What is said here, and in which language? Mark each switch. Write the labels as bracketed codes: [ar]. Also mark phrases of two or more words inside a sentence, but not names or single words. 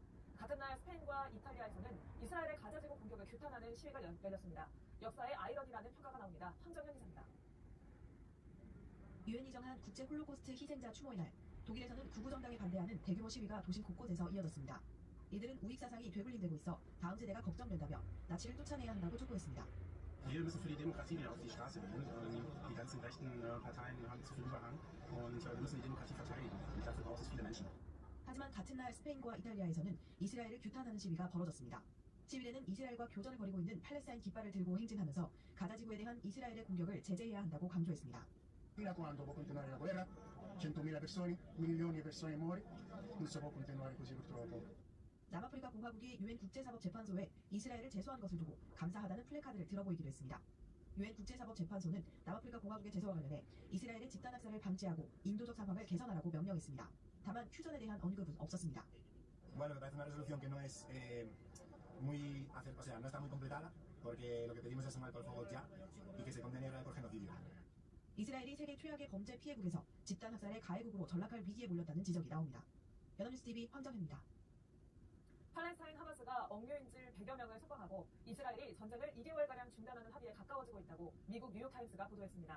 [ko] 같은 날 스페인과 이탈리아에서는 이스라엘의 가자지구 공격을 규탄하는 시위가 열렸습니다. 역사의 아이러니라는 평가가 나옵니다. 황정현 기자입니다. 유엔이 정한 국제 홀로코스트 희생자 추모의 날, 독일에서는 구구정당에 반대하는 대규모 시위가 도심 곳곳에서 이어졌습니다. 이들은 우익 사상이 되굴림되고 있어 다음 세대가 걱정된다며 나치를 쫓아내야 한다고 촉구했습니다. [de] Wir müssen für die Demokratie wieder auf die Straße gehen. Die ganzen rechten Parteien haben zu viel Überhang und wir müssen die Demokratie verteidigen. Und dafür braucht es viele Menschen. [ko] 하지만 같은 날 스페인과 이탈리아에서는 이스라엘을 규탄하는 시위가 벌어졌습니다. 시위대는 이스라엘과 교전을 벌이고 있는 팔레스타인 깃발을 들고 행진하면서 가자지구에 대한 이스라엘의 공격을 제재해야 한다고 강조했습니다. [it] Quando può continuare la guerra, 100.000 persone, milioni di persone muoiono, non si può continuare così purtroppo. [ko] 남아프리카 공화국이 유엔 국제사법재판소에 이스라엘을 제소한 것을 두고 감사하다는 플래카드를 들어보이기도 했습니다. 유엔 국제사법재판소는 남아프리카 공화국의 제소와 관련해 이스라엘의 집단학살을 방지하고 인도적 상황을 개선하라고 명령했습니다. 다만 휴전에 대한 언급은 없었습니다. [es] Bueno, me parece una resolución que no es muy, o sea, no está muy completada, porque lo que pedimos es un alto el fuego ya y que se condene a Israel por genocidio. [ko] 이스라엘이 세계 최악의 범죄 피해국에서 집단학살의 가해국으로 전락할 위기에 몰렸다는 지적이 나옵니다. 연합뉴스 TV 황정혜입니다. 팔레스타인 하마스가 억류인질 100여 명을 석방하고 이스라엘이 전쟁을 2개월가량 중단하는 합의에 가까워지고 있다고 미국 뉴욕타임스가 보도했습니다.